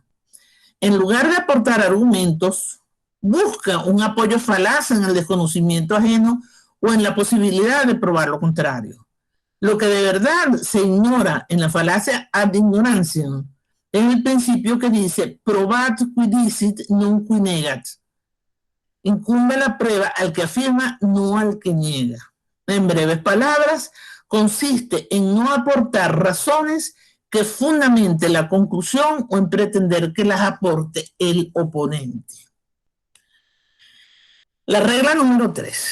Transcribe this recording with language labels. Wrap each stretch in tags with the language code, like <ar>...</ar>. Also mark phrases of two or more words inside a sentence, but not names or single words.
<es>En lugar de aportar argumentos, busca un apoyo falaz en el desconocimiento ajeno o en la posibilidad de probar lo contrario. Lo que de verdad se ignora en la falacia</es> <la>ad ignorantiam</la> <es>es el principio que dice</es> <la>probat qui dicit non qui negat.</la> <es>Incumbe la prueba al que afirma, no al que niega. En breves palabras, consiste en no aportar razones que fundamente la conclusión o en pretender que las aporte el oponente. La regla número 3.</es>